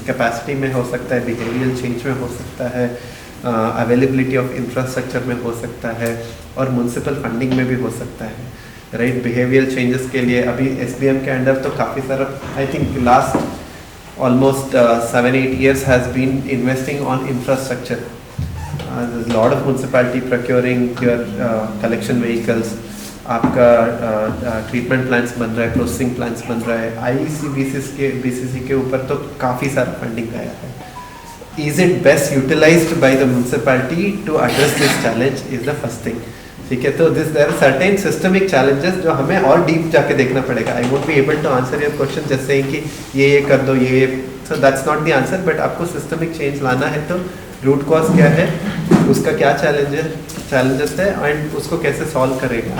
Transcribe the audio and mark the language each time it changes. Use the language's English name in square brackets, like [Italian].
[Hindi] Capacity में हो सकता है, बिहेवियरल चेंज में हो सकता है, अवेलेबिलिटी ऑफ इंफ्रास्ट्रक्चर में हो सकता है, और म्युनिसिपल फंडिंग में भी हो सकता है, राइट। बिहेवियरल चेंजेस के लिए अभी SBM के अंडर तो काफ़ी सारा, [English] I think last almost 7-8 years has been investing on infrastructure. There's a lot of municipality procuring your collection vehicles. [Hindi] आपका ट्रीटमेंट प्लांट्स बन रहा है, प्रोसेसिंग प्लांट्स बन रहा है। IEC BCC के ऊपर तो काफ़ी सारा फंडिंग आया है। [English] Is it best utilized by the municipality to address this challenge is the first thing. [Hindi] ठीक है, तो [English] this there are certain systemic challenges [Hindi] जो हमें और डीप जाके देखना पड़ेगा. [English] I won't be able to answer your question just saying [Hindi] कि ये कर दो ये, [English] So that's not the answer. [Hindi] But आपको सिस्टमिक चेंज लाना है तो रूट कॉज क्या है, उसका क्या चैलेंजेस है एंड उसको कैसे सॉल्व करेगा.